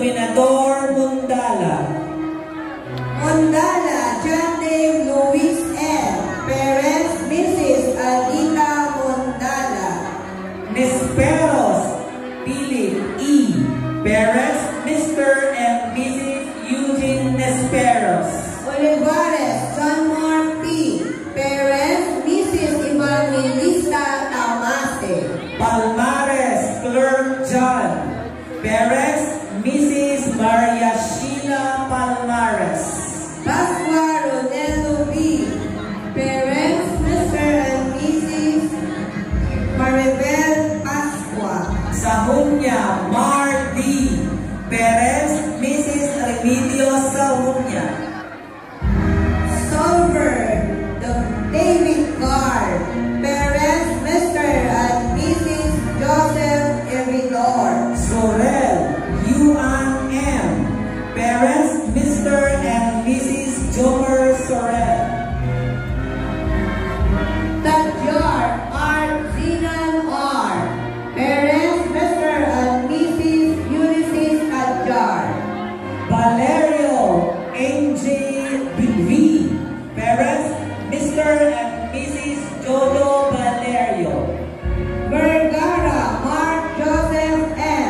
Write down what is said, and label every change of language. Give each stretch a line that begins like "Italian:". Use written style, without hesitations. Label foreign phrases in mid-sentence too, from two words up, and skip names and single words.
English: Dominador Mundala. Mondala, John Dave Luis L. Parents, Mrs. Alita Mondala. Nesperos Philip E. Parents, Mr. and Mrs. Eugene Nesperos. Olivares, John Mark P. Parents, Mrs. Evangelista Tamase. Palmares Clerk John. Parents, Mrs. Maria Sheila Palmares. Pascua Ronello B. Parents, Mr. and Mrs. Maribel Pascua. Sahunya Mar D. Parents, Mrs. Remedio Sahunya. Solberg, David Carr. Parents, Mr. and Mrs. Joseph Evidor. Sorel Yuan M. Parents, Mr. and Mrs. Jomer Sorel. Tadjar R. Zinan R. Parents, Mr. and Mrs. Ulysses Tadjar. Valerio NJ V. Parents, Mr. and Mrs. Jojo Valerio. Vergara Mark Joseph M.